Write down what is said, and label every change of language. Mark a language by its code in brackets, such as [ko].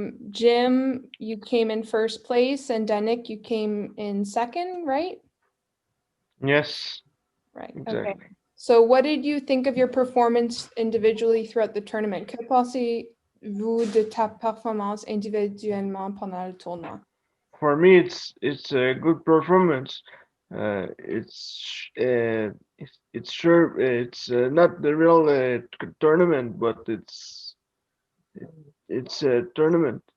[en] Jim, you came in first place, and Danik, you came in second, right? Yes, Right. exactly. Okay. So what did you think of your performance individually throughout the tournament? [fr] Que pensez-vous de ta performance individuellement pendant le tournoi? [en] For me, it's a good performance. It's sure it's not the real tournament, but it's a tournament.